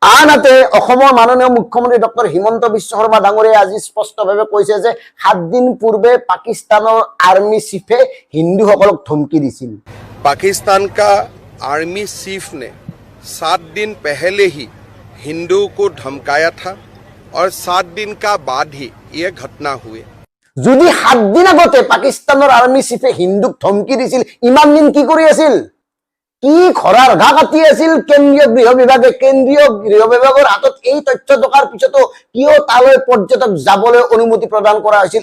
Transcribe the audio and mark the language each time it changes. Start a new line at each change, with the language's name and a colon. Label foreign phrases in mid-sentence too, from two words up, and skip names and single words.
Assamese: আনহাতে অসমৰ মাননীয় মুখ্যমন্ত্ৰী ডক্টৰ হিমন্ত বিশ্ব শৰ্মা ডাঙৰীয়াই আজি স্পষ্টভাৱে কৈছে যে 7 দিন পূৰ্বে পাকিস্তানৰ আৰ্মি চিফে হিন্দুসকলক ধমকি দিছিল।
Hindi: पाकिस्तान का आर्मी चीफ ने 7 दिन पहले ही हिंदू को धमकाया था और 7 दिन का बाद ही ये घटना हुए।
Assamese: যদি 7 দিন আগতে পাকিস্তানৰ আৰ্মি চিফে হিন্দুক ধমকি দিছিল, ইমান দিন কি কৰি আছিল? কি খৰাৰ ঘা কাটি আছিল কেন্দ্ৰীয় গৃহ বিভাগে? কেন্দ্ৰীয় গৃহ বিভাগৰ হাতত এই তথ্য থকাৰ পিছতো কিয় তালৈ পৰ্যটক যাবলৈ অনুমতি প্ৰদান কৰা হৈছিল?